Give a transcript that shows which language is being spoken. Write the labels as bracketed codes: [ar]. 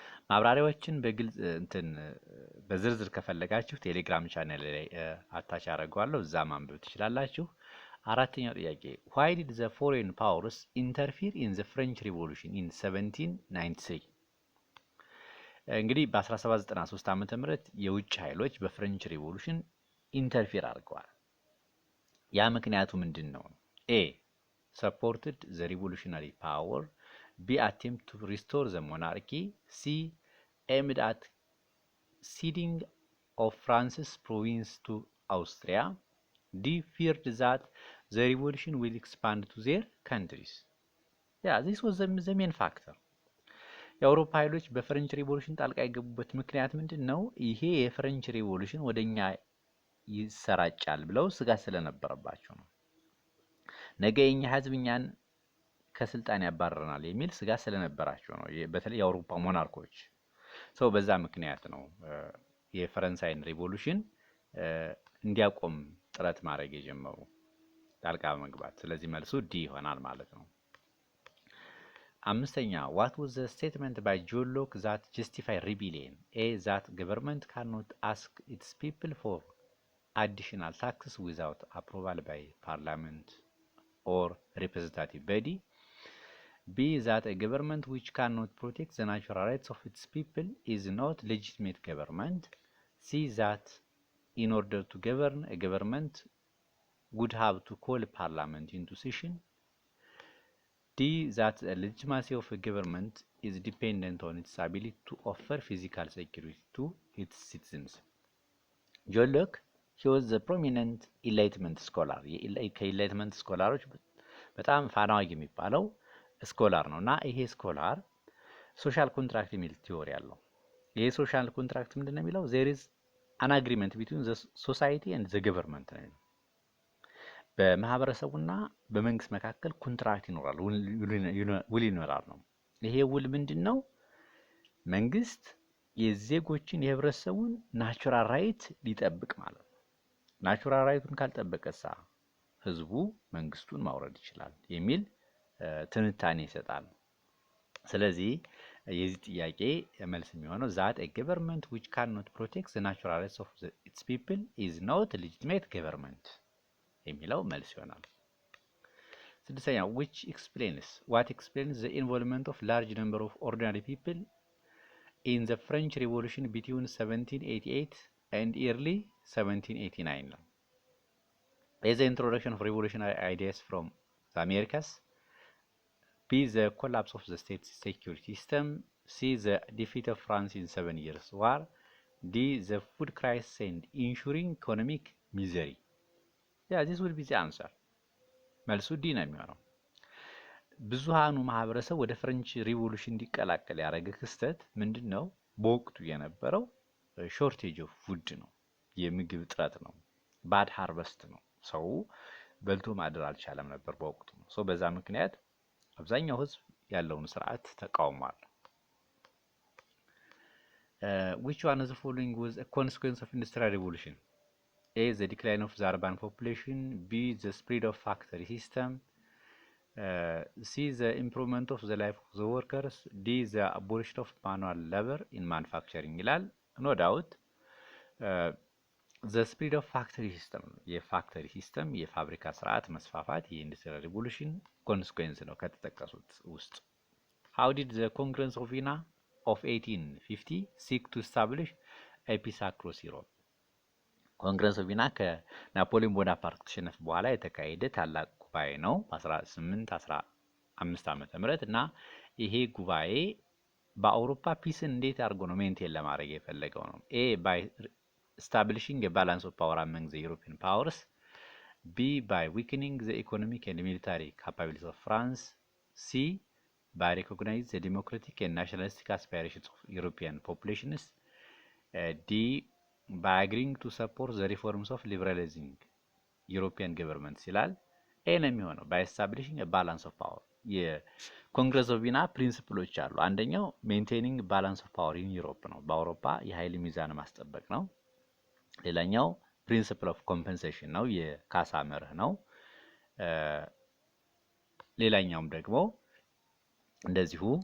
[am] ማብራሪያዎችን በግልጽ በዝርዝር ከፈለጋችሁ ቴሌግራም ቻናል ላይ አታች አደርገዋለሁ፣ እዛ ማንበብ ትችላላችሁ። አራተኛው ጥያቄ [en] why did the foreign powers interfere in the French Revolution in 1793? [am] እንግዲህ በ1793 ዓመተ ምህረት የውጭ ኃይሎች በፍሬንች ሪቮሉሽን ኢንተርፊር አድርገዋል። ያ ምክንያቱ ምንድነው? [en] ኤ supported the revolutionary power. B attempt to restore the monarchy. C aimed at ceding of France's province to Austria. D feared that the revolution will expand to their countries. Yeah, this was the main factor. [am] የአውሮፓ ኃይሎች በፍሬንች ሪቮሉሽን ጣልቃ የገቡበት ምክንያት ምንድነው? ይሄ የፍሬንች ሪቮሉሽን ወደኛ ይሰራጫል ብለው ስጋት ስለነበረባቸው ነው። ነገ የኛ ህዝብ እኛን ከስልጣን ያባረናል የሚል ስጋት ስለነበራቸው ነው። በተለይ የአውሮፓ ሞናርኮች ሰው በዛ ምክንያት ነው የፈረንሳይን ሪቮሉሽን እንዲያቆም ጥረት ማድረግ የጀመሩ ጣልቃ መግባት። ስለዚህ መልሱ ዲ ይሆናል ማለት ነው። አምስተኛ [en] what was the statement by John Locke that justify rebellion? A. that government cannot ask its people for additional taxes without approval by parliament or representative body. B. that a government which cannot protect the natural rights of its people is not legitimate government. C. that in order to govern, a government would have to call parliament into session. D. that the legitimacy of a government is dependent on its ability to offer physical security to its citizens. John Locke, he was a prominent enlightenment scholar. [am] ከኢንላይትመንት ስኮላሮች በጣም ፋናዋጊ የሚባለው ስኮላር ነው እና ይሄ ስኮላር ሶሻል ኮንትራክት የሚል ቲዎሪ አለው። ይሄ ሶሻል ኮንትራክት ምንድን ነው የሚለው? [en] there is an agreement between the society and the government [am] ነው። በማህበረሰቡና በመንግስት መካከል ኮንትራክት ይኖራል፣ ውል ይኖራል ነው። ይሄ ውል ምንድነው? መንግስት የዜጎችን የህብረተሰቡን ናቹራል ራይት ሊጠብቅ ማለት ነው። ናቹራል ራይቱን ካልጠበቀሳ ህዝቡ መንግስቱን ማውረድ ይችላል የሚል ትንታኔ ይሰጣል። ስለዚህ የዚህ ጥያቄ መልስ የሚሆነው [en] that a government which cannot protect the natural rights of its people is not a legitimate government [am] የሚለው መልስ ይሆናል። [en] ስድስተኛ what explains the involvement of large number of ordinary people in the French Revolution between 1788 and early 1789 [am] ነው። [en] A. the introduction of revolutionary ideas from the Americas. B. the collapse of the state security system. C. the defeat of France in 7 Years' War. D. the food crisis and ensuing economic misery. Yeah, this will be the answer. [am] መልሱ ዲ ነው የሚሆነው። ብዙሃኑ ማህበረሰብ ወደ ፍሬንች ሪቮሉሽን እንዲቀላቀል ያደረገ ክስተት ምንድነው? በወቅቱ የነበረው ሾርቴጅ ኦፍ ፉድ ነው፣ የምግብ እጥረት ነው፣ ባድ ሃርቨስት ነው። ሰው በልቶ ማደር አልቻለም ነበር በወቅቱ። ሰው በዛ ምክንያት አብዛኛው ህዝብ ያለውን ስርዓት ተቃውሟል። [en] which one of the following was a consequence of industrial revolution? A. the decline of the urban population. B. the spread of factory system. C. the improvement of the life of the workers. D. the abolition of manual labor in manufacturing [am] ይላል። [en] no doubt the spread of factory system [am] የፋክተሪ ሲስተም የፋብሪካ ስርዓት መስፋፋት የኢንዱስትሪያል ሪቮሉሽን ኮንሲኩዌንስ ነው ከተጠቀሱት ውስጥ። [en] how did the Congress of Vienna of 1850 seek to establish a peace across Europe? [am] ኮንግረስ ኦፍ ቪና ከናፖሊዮን ቦናፓርት ተሸነፈ በኋላ የተካሄደ ታላቅ ጉባኤ ነው በ1815 ዓመተ ምህረት እና ይሄ ጉባኤ በአውሮፓ ፒስን እንዴት አድርጎ ነው ሜንቴን ለማድረግ የፈለገው ነው? [en] A. by establishing a balance of power among the European powers. B. by weakening the economic and military capabilities of France. C. by recognizing the democratic and nationalistic aspirations of European populations. D. by agreeing to support the reforms of liberalizing European governments [am] ይላል። ኤ ነው የሚሆነው [en] by establishing a balance of power። [am] የኮንግረስ ኦፍ ቪና ፕሪንሲፕሎች አሉ። አንደኛው ሜንቴኒንግ ባላንስ ኦፍ ፓወር ኢን ዩሮፕ ነው፣ በአውሮፓ የኃይል ሚዛን ማስጠበቅ ነው። ሌላኛው ፕሪንሲፕል ኦፍ ኮምፐንሴሽን ነው፣ የካሳ መርህ ነው። ሌላኛውም ደግሞ እንደዚሁ